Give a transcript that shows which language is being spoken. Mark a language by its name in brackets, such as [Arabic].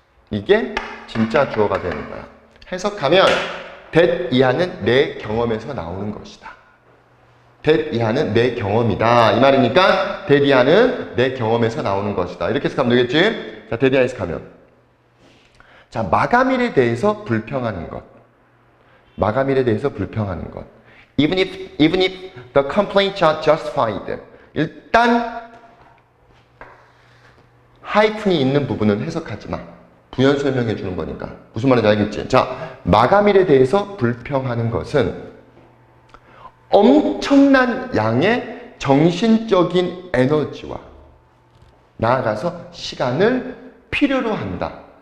[Korean] 이게 진짜 주어가 되는 거야. 해석하면 that 이하는 내 경험에서 나오는 것이다. that 이하는 내 경험이다. 이 말이니까 that 이하는 내 경험에서 나오는 것이다. 이렇게 해석하면 되겠지? 자, that 이하 해석하면 자, 마감일에 대해서 불평하는 것. 마감일에 대해서 불평하는 것. [English] Even if the complaints are justified. [Korean] 일단 하이픈이 있는 부분은 해석하지 마. 부연 설명해 주는 거니까. 무슨 말인지 알겠지? 자, 마감일에 대해서 불평하는 것은 엄청난 양의 정신적인 에너지와 나아가서 시간을 필요로 한다.